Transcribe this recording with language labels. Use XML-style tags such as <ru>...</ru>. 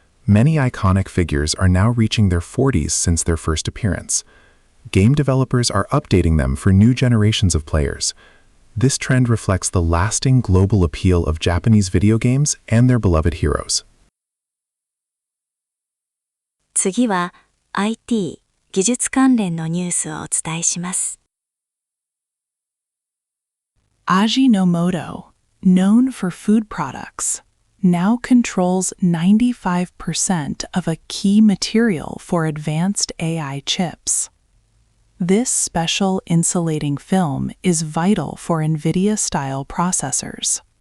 <en>Many iconic figures are now reaching their 40s since their first appearance. Game developers are updating them for new generations of players. This trend reflects the lasting global appeal of Japanese video games and their beloved heroes.</en> <ja>次は IT 技術関連のニュースをお伝えします。</ja> <en>Ajinomoto, known for food products, now controls 95% of a key material for advanced AI chips. This special insulating film is vital for NVIDIA-style processors.</en>